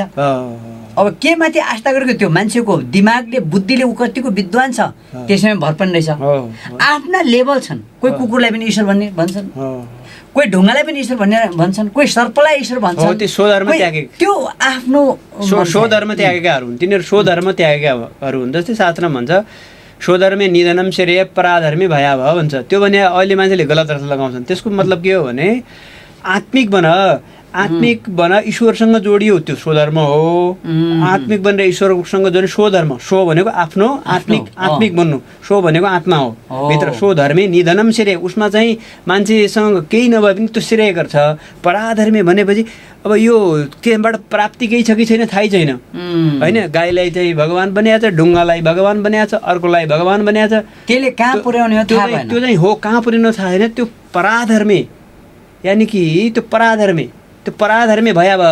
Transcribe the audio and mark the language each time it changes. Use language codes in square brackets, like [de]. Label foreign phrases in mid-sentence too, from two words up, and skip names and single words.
[ne] अब के माथि आस्था गरेको, त्यो मान्छेको दिमागले, बुद्धिले ऊ कतिको विद्वान छ त्यसमा भर पनि रहेछ। आफ्ना लेभल छन्, कोही कुकुरलाई पनि ईश्वर भन्ने भन्छन्, कोही ढुङ्गालाई पनि ईश्वर भन्ने भन्छन्, कोही सर्पलाई ईश्वर भन्छन्। त्यो आफ्नो स्वधर्म त्यागेकाहरू हुन्, तिनीहरू स्वधर्म त्यागेकाहरू हुन्। जस्तै शास्त्रमा भन्छ [sa] स्वधर्मे निधनम श्रेय पराधर्मी भयावह [ne] भन्छ। त्यो भने अहिले मान्छेले गलत अर्थ लगाउँछन्। त्यसको मतलब के हो भने आत्मिक बन, ईश्वरसँग जोडियो, त्यो स्वधर्म हो। आत्मिक बनेर ईश्वरसँग जोडियो, स्वधर्म। स्व भनेको आफ्नो, आत्मिक बन्नु, स्व भनेको आत्मा हो भित्र। [sa] स्वधर्मे निधनम श्रेय, [ne] उसमा चाहिँ मान्छेसँग केही नभए पनि त्यो श्रेय गर्छ। पराधर्मी भनेपछि अब यो केबाट प्राप्ति केही छ कि छैन थाहै छैन होइन। गाईलाई चाहिँ भगवान बनाएको छ, ढुङ्गालाई भगवान बनाएको छ, अर्कोलाई भगवान बनाएको छ, त्यसले कहाँ पुर्याउने हो थाहा भएन। त्यो चाहिँ हो कहाँ पुर्याउनु थाहा छैन। त्यो पराधर्मी, यानि कि त्यो [sa] पराधर्मी भयावह।